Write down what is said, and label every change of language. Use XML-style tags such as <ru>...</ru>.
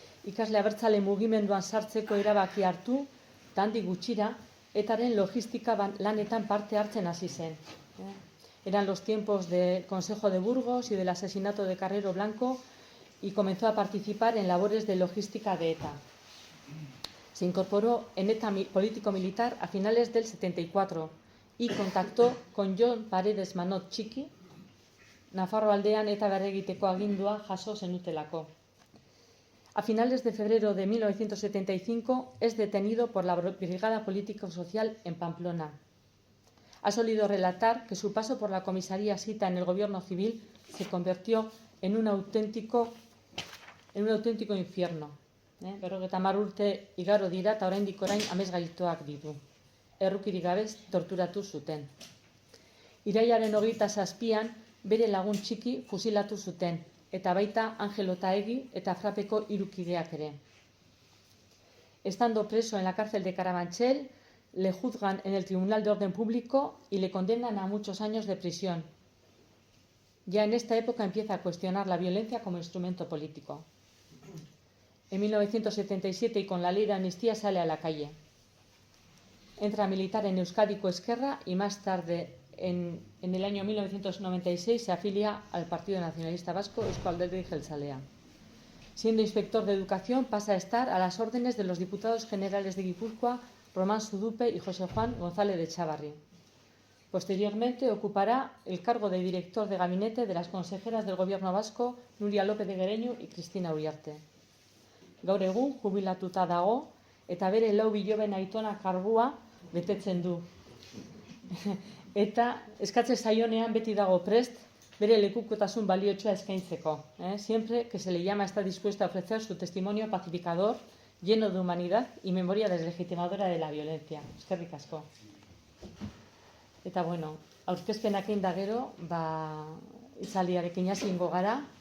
<eu>Ikasle abertzale mugimenduan sartzeko erabaki hartu, eta handik gutxira, etaren logistika lanetan parte hartzen hasi zen.</eu> <es>Eran los tiempos del Consejo de Burgos y del asesinato de Carrero Blanco y comenzó a participar en labores de logística de ETA. Se incorporó en ETA político-militar a finales del 74 y contactó con Jon Paredes Manot Txiki,</es> <eu>Nafarroaldean ETA berregiteko agindua jaso zenutelako.</eu> <es>A finales de febrero de 1975 es detenido por la Brigada Político-Social en Pamplona. Ha solido relatar que su paso por la comisaría Sita en el gobierno civil se convirtió en un auténtico infierno.</es> <eu>50 urte igaro dira eta oraindik orain amesgaituak ditu. Errukirik gabe torturatu zuten. Irailaren 27an bere lagun txiki fusilatu zuten, eta baita Angel Otaegi eta Frapeko 3 kideak ere.</eu> <es>Estando preso en la cárcel de Carabanchel, le juzgan en el Tribunal de Orden Público y le condenan a muchos años de prisión. Ya en esta época empieza a cuestionar la violencia como instrumento político. En 1977, y con la ley de amnistía, sale a la calle. Entra a militar en Euskadiko Ezkerra y más tarde, en el año 1996, se afilia al Partido Nacionalista Vasco, Eusko Alderdi Jeltzalea. Siendo inspector de educación, pasa a estar a las órdenes de los diputados generales de Guipúzcoa, Román Sudupe y José Juan González de Chávarri. Posteriormente ocupará el cargo de director de gabinete de las consejeras del Gobierno vasco, Nuria López de Guereñu y Cristina Uriarte.</es> <eu>Gaur egun jubilatuta dago eta bere 4 biloben aitona kargua betetzen du. Eta eskatze zaionean beti dago prest bere lekukotasun baliotsua eskaintzeko.</eu> <es>Siempre que se le llama está dispuesto a ofrecer su testimonio pacificador, lleno de humanidad y memoria deslegitimadora de la violencia.</es> <eu>Eskerrik asko. Eta bueno, aurkezpenak egin da gero, hitzaldiarekin hasiko gara.</eu>